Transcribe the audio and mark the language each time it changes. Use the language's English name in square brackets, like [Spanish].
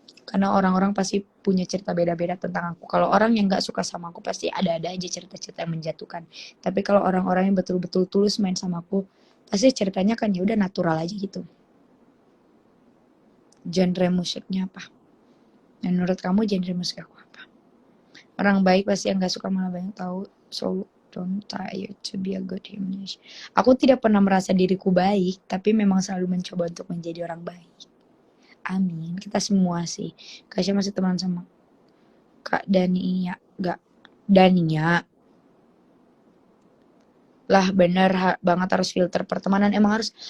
[Indonesian] Karena orang-orang pasti punya cerita beda-beda tentang aku. Kalau orang yang gak suka sama aku pasti ada-ada aja cerita-cerita yang menjatuhkan. Tapi kalau orang-orang yang betul-betul tulus main sama aku, pasti ceritanya kan ya udah natural aja gitu. Genre musiknya apa? Menurut kamu genre musik aku apa? Orang baik pasti yang gak suka malah banyak tahu. [English] So don't try to be a good human. [Indonesian] Aku tidak pernah merasa diriku baik, tapi memang selalu mencoba untuk menjadi orang baik. Amin. Kita semua sih. Kasih masih teman sama Kak Dania. Gak. Dania. Lah bener banget harus filter pertemanan. Emang harus.